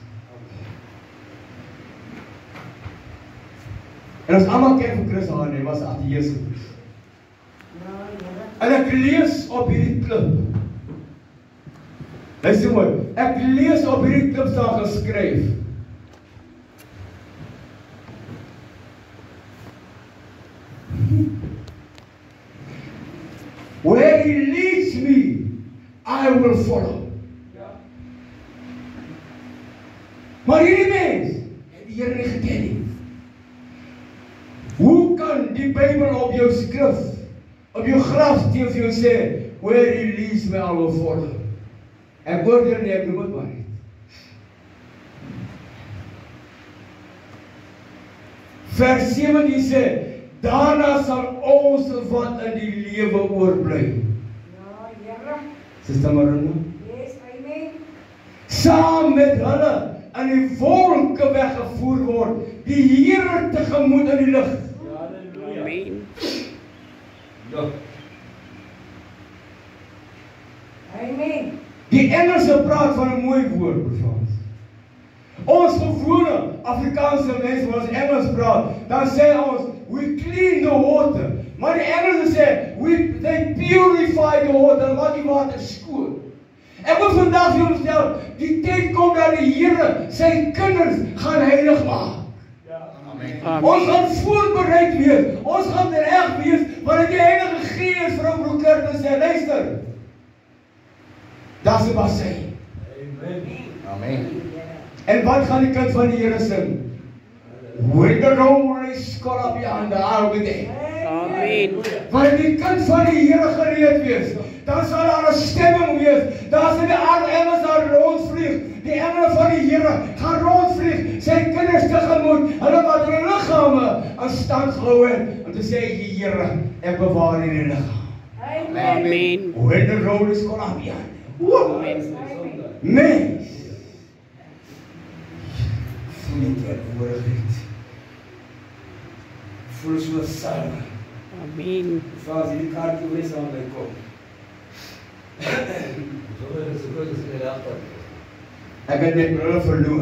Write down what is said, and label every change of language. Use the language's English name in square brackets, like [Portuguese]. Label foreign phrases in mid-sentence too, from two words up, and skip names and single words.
[Afrikaans] En as almal kyk vir Christus aan, hy was ateïs. En ek lees op hierdie klip. Luister mooi, ek lees op hierdie klip staan geskryf. [English] Where he leads me, I will follow. [Afrikaans] Maar hierdie mens het die Here nie geken nie. Hoe kan die Bybel op jou skrif, op jou grafsteen vir jou sê, [English] where he leads me, I will follow? [Afrikaans] Ek oordeel nie, ek noem het maar nie. Vers 17 sê, daarna sal ons wat in die lewe oorbly. Ja, Here. Sister Marina? [English] Yes, amen. [Afrikaans] Saam met hulle in die wolke weggevoer word, die Here tegemoet in die lig. Amen. Ja. Amen. Die Engelse praat van 'n mooi woord, Frans. Ons gewone Afrikaanse mense wat Engels praat, dan sê ons, [English] we clean the water. [Afrikaans] Maar die Engelse sê, [English] they purify the water, [Afrikaans] wat die water skoon. Ek wil vandag vir julle stel, die tyd kom dat die Here sy kinders gaan heilig maak. Amen. Ons gaan voorbereid wees, ons gaan reg wees, wanneer die Heilige Gees vir ou broer te sê, luister, daar's 'n bassein. Amen. En wat gaan die kind van die Here sing? [English] When the roll is caught up yonder, I'll be there. [Afrikaans] Amen. Wanneer die kind van die Here gereed wees, dan sal daar 'n stemming wees. Daar sal die engele daar rondvlieg. Die engele van die Here gaan rondvlieg, sy kinders tegemoet, hulle wat hulle liggame in stand gehou het, om te sê, Here, ek bewaar hierdie liggaam. Amen. [English] When the roll is caught up yonder. [Afrikaans] Mens, voel die teenwoordigheid. Voel so saam. Amen. Vras hierdie kaartjie wees aan my kop. Ek het my brille verloor.